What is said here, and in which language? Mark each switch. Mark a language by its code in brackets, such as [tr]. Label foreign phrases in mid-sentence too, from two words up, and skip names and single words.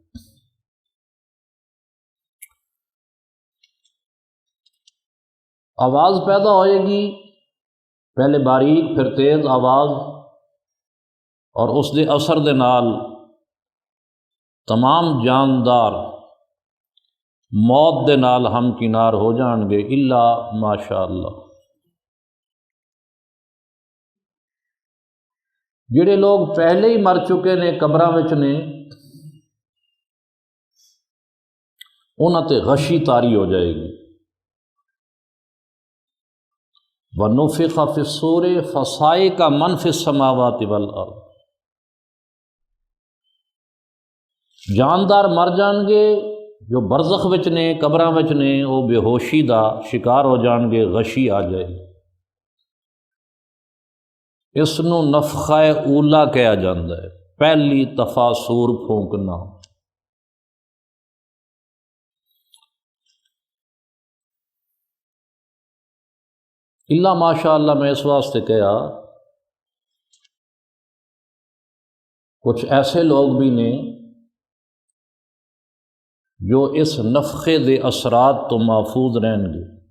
[pa] آواز پیدا ہوئے گی، پہلے باریک پھر تیز آواز، اور اس دے اثر دے نال تمام جاندار موت دے نال ہمکنار ہو جان گے، [ar] الا ماشاء اللہ۔ [pa] جڑے لوگ پہلے ہی مر چکے نے، قبراں وچ نے، انہاں تے غشی طاری ہو جائے گی۔ [ar] وَنُفِخَ فِي الصُّورِ فَصَعِقَ مَنْ فِي السَّمَاوَاتِ وَالْأَرْضِ، [pa] جاندار مر جان گے، جو برزخ وچ نے قبراں وچ نے وہ بے ہوشی دا شکار ہو جان گے، غشی آ جائے گی۔ اس نو نفخہ اولا کہا جاندہ ہے، پہلی دفعہ سور پھونکنا۔ [ar] اللہ ماشاء اللہ [pa] میں اس واسطے کہا کچھ ایسے لوگ بھی نے جو اس نفخے دے اثرات تو محفوظ رہیں گے،